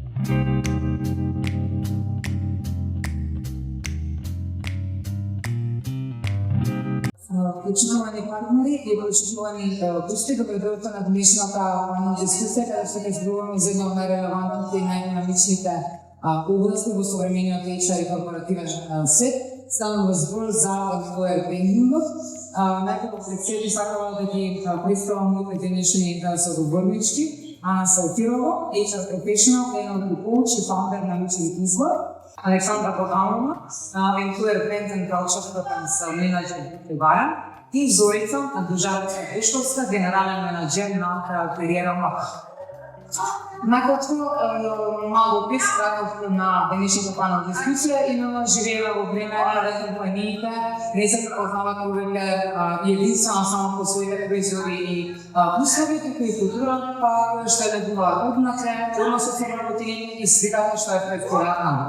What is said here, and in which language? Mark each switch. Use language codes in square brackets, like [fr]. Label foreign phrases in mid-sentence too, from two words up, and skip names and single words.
[mk] Почитувани партнери и почитувани гости, добредојдовте на денешната дискусија, каде што ќе зборуваме за една од најрелевантните и најдинамичните области во современиот HR и корпоративен свет. Станува збор за [en] employer brandingот. [mk] Најпрво пред себе сакала да ги представам моите денешни соговорнички. Ана Салтирова, [en] HR professional, NLP coach и founder на Мичели Избор. [mk] Александра Богданова, [en] employer brand and culture менеджер во Ваја. [mk] И Зорица Државица Бешковска, генерален менеджер на кариера МАК. Накратко, малку опис кратко на денешната панел дискусија. Именно живееме во време каде компаниите не се препознаваат увеќе единствено само по своите производи и услови, туку и културата, па што е била однатре, односот со работење и сликата што е пред кораката.